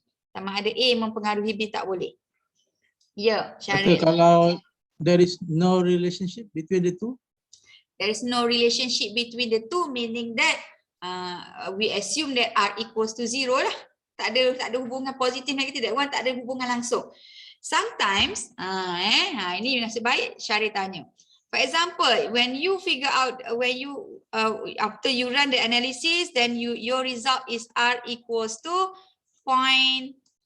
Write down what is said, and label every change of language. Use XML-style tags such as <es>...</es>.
<ms>Sama ada A mempengaruhi B tak boleh. Ya, Syaril. Kalau</ms> <en>there is no relationship between the two? There is no relationship between the two, meaning that we assume that R equals to 0 lah.</en> <ms>Tak ada hubungan positif negatif,</ms> <en>that one</en> <ms>tak ada hubungan langsung.</ms> <en>Sometimes</en> <ms>ini nasib baik Syaril tanya.</ms> <en>For example, when you figure out after you run the analysis, then your result is R equals to 0.10.</en>